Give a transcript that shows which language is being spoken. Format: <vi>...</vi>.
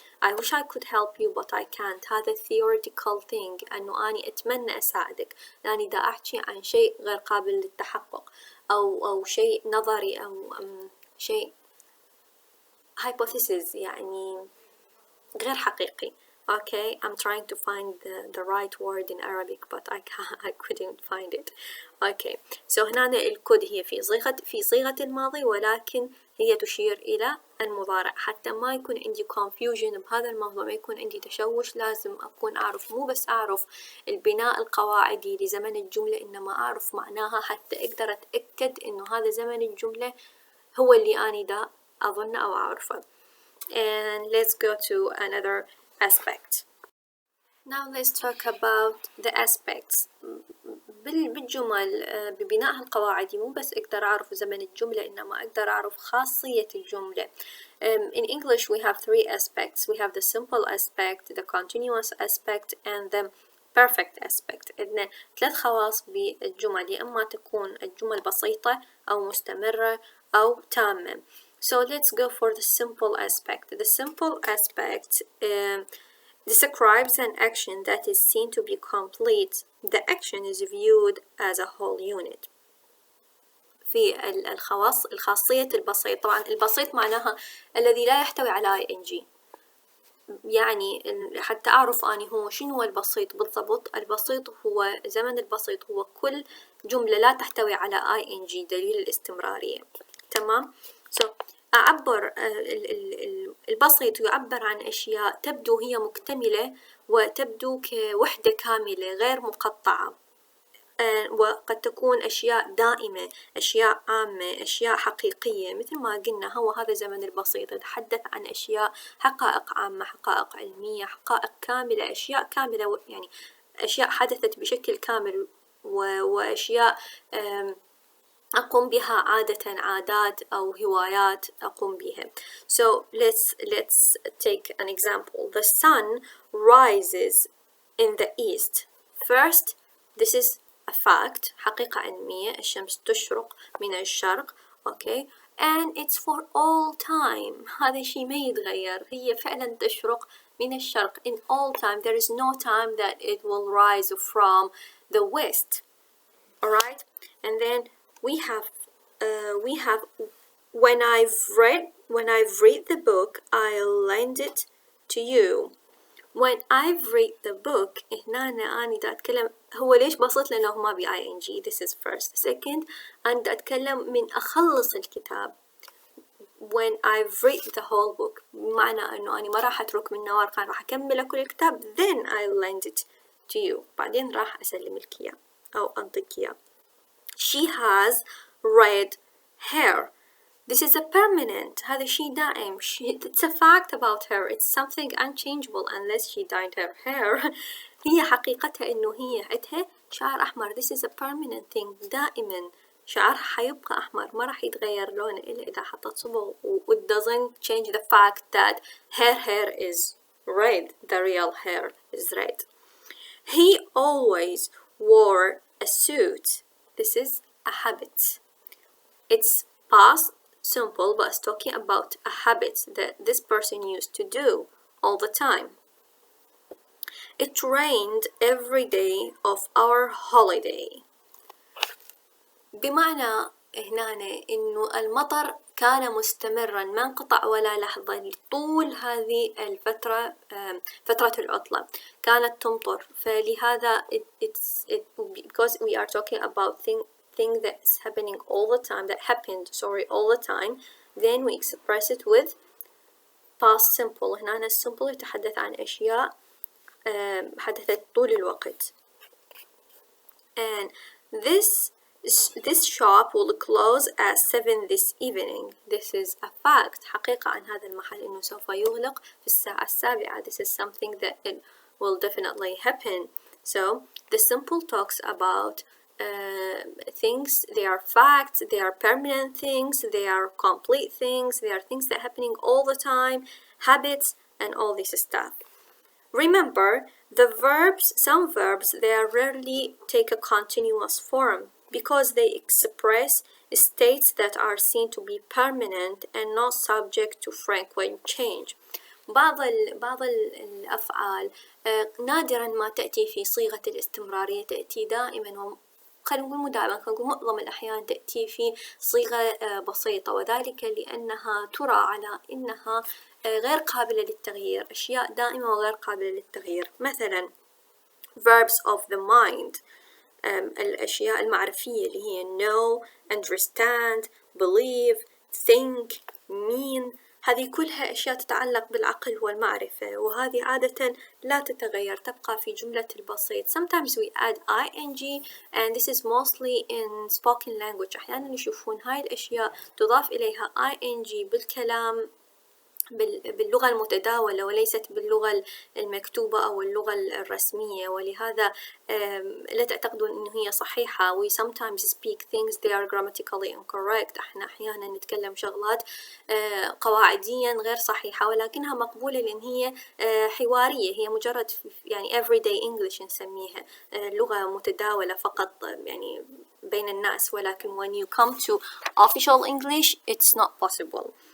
<en>I wish I could help you but I can't.</en> <ar>هذا</ar> <en>theoretical thing،</en> <ar>أنه أني أتمنى أساعدك، لأني دا أحكي عن شيء غير قابل للتحقق أو شيء نظري أو شيء hypothesis يعني غير حقيقي.</ar> <en>Okay, I'm trying to find the right word in Arabic but I couldn't find it. Okay, so</en> <ar>هنا الكود هي في صيغة الماضي، ولكن هي تشير إلى المضارع. حتى ما يكون عندي confusion بهذا الموضوع، ما يكون عندي تشوش، لازم أكون أعرف، مو بس أعرف البناء القواعدي لزمن الجملة، إنما أعرف معناها حتى أقدر أتأكد إنه هذا زمن الجملة هو اللي أنا دا أظن أو أعرفه.</ar> <en>And let's go to another aspect. Now let's talk about the aspects.</en> <ar>بالجمل ببنائها القواعدي مو بس أقدر أعرف زمن الجملة، إنما أقدر أعرف خاصية الجملة.</ar> <en>In English we have three aspects. We have the simple aspect, the continuous aspect, and the perfect aspect.</en> <ar>عندنا ثلاث خواص بالجمل، يا إما تكون الجمل بسيطة أو مستمرة أو تامة.</ar> <en>So let's go for the simple aspect. The simple aspect describes an action that is seen to be complete. The action is viewed as a whole unit.</en> <ar>في الخاصية البسيط، طبعا البسيط معناها الذي لا يحتوي على ing. يعني حتى أعرف أني هو شنو البسيط بالضبط. البسيط هو زمن البسيط هو كل جملة لا تحتوي على ing، دليل الاستمرارية. تمام. So أعبر البسيط يعبر عن أشياء تبدو هي مكتملة وتبدو كوحدة كاملة غير مقطعة، وقد تكون أشياء دائمة، أشياء عامة، أشياء حقيقية. مثل ما قلنا هو هذا زمن البسيط يتحدث عن أشياء حقائق عامة، حقائق علمية، حقائق كاملة، أشياء كاملة، يعني أشياء حدثت بشكل كامل وأشياء أقوم بها عادات أو هوايات أقوم بها.</ar> <en>So let's take an example. The sun rises in the east. First, this is a fact،</en> <ar>حقيقة علمية، الشمس تشرق من الشرق.</ar> <en>Okay, and it's for all time.</en> <ar>هذا الشيء ما يتغير، هي فعلا تشرق من الشرق</ar> <en>in all time. There is no time that it will rise from the west. Alright, and then we have when I've read the book I'll lend it to you. when I've read the book</en> <ar>هنا أنا دا أتكلم هو ليش بسيط لأنه ما بي ing</ar> <en>this is first.</en> <ar>Second أنا دا أتكلم من أخلص الكتاب</ar> <en>when I've read the whole book</en> <ar>بمعنى أنه أنا ما راح أترك منه ورقة راح أكمل كل الكتاب</ar> <en>then I'll lend it to you</en> <ar>بعدين راح أسلمك إياه أو أنطيك إياه.</ar> <en>She has red hair. This is a permanent.</en> <ar>هذا شيء دائم.</ar> <en>It's a fact about her. It's something unchangeable unless she dyed her hair.</en> <ar>هي حقيقتها إنه هي عندها شعر أحمر.</ar> <en>This is a permanent thing.</en> <ar>دائما شعرها حيبقى أحمر ما راح يتغير لونه إلا إذا حطت صبغ.</ar> <en>It doesn't change the fact that her hair is red. The real hair is red. He always wore a suit. This is a habit. It's past simple, but it's talking about a habit that this person used to do all the time. It rained every day of our holiday.</en> <ar>بمعنى هنا إنه المطر كان مستمرا ما انقطع ولا لحظة طول هذه الفترة فترة العطلة كانت تمطر فلهذا</ar> <en>because we are talking about thing that's happening all the time that happened all the time then we express it with past simple</en> <ar>هنا الsimple يتحدث عن أشياء حدثت طول الوقت</ar> <en>and this shop will close at 7 this evening. This is a fact.</en> <ar>حقيقة عن هذا المحل إنه سوف يغلق في الساعة 7.</ar> <en>This is something that it will definitely happen. So the simple talks about things. They are facts. They are permanent things. They are complete things. They are things that are happening all the time. Habits and all this stuff. Remember, some verbs, they rarely take a continuous form because they express states that are seen to be permanent and not subject to frequent change.</en> <ar>بعض الأفعال نادرا ما تأتي في صيغة الاستمرارية تأتي دائما خلينا نقول مو دائما خلينا نقول معظم الأحيان تأتي في صيغة بسيطة وذلك لأنها ترى على أنها غير قابلة للتغيير أشياء دائمة وغير قابلة للتغيير مثلا</ar> <en>verbs of the mind</en> <ar>الأشياء المعرفية اللي هي</ar> <en>know, understand, believe, think, mean</en> <ar>هذه كلها أشياء تتعلق بالعقل والمعرفة وهذه عادة لا تتغير تبقى في جملة البسيط.</ar> <en>Sometimes we add ing and this is mostly in spoken language.</en> <ar>أحيانا يشوفون هاي الأشياء تضاف إليها ing بالكلام باللغة المتداولة وليست باللغة المكتوبة أو اللغة الرسمية ولهذا لا تعتقدون أنه هي صحيحة.</ar> <en>We sometimes speak things they are grammatically incorrect.</en> <ar>احنا أحيانا نتكلم شغلات قواعديا غير صحيحة ولكنها مقبولة لأن هي حوارية هي مجرد يعني</ar> <en>everyday English</en> <ar>نسميها لغة متداولة فقط يعني بين الناس ولكن</ar> <en>when you come to official English it's not possible.</en>